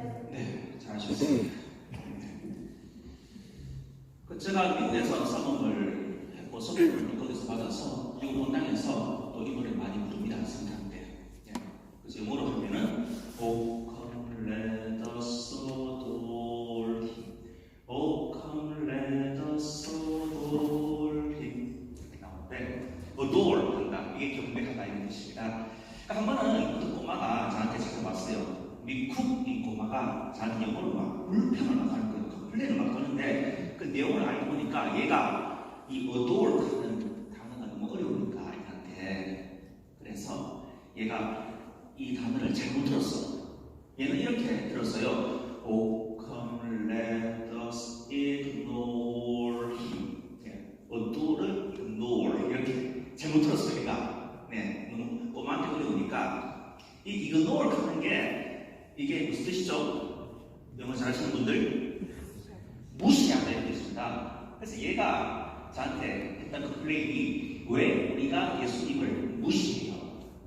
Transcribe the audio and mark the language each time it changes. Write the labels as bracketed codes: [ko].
[ko] 네, 잘하셨습니다. 제가 미국에서 사범을 했고 선물을 거기서 받아서 미국 본당에서 또 이 노래 많이 부릅니다. 성탄 때. 그래서 영어로 하면은 [en] O come let us adore him, O come let us adore him [ko] 이렇게 나오는데 [en] adore 한다. [ko] 이게 경배하다 이런 뜻입니다. 한 번은 어떤 꼬마가 저한테 찾아왔어요. 미국 이 꼬마가 저한테 영어로 막 불평을 막 하는 거예요. 컴플레인을 막 하는데 그 내용을 알고 보니까 얘가 이 adore 하는 단어가 너무 어려우니까 얘한테 그래서 얘가 이 단어를 잘못 들었어. 얘는 이렇게 들었어요. [en] Oh, come let us ignore him. [ko] adore를 ignore 이렇게 잘못 들었어요. 얘가 네, 너무 꼬마한테 어려우니까 이 ignore 하는 게 이게 무슨 뜻이죠? 영어 잘하시는 분들 무시하다 이런 뜻입니다. 그래서 얘가 저한테 했던 그 플레이이 왜 우리가 예수님을 무시해요?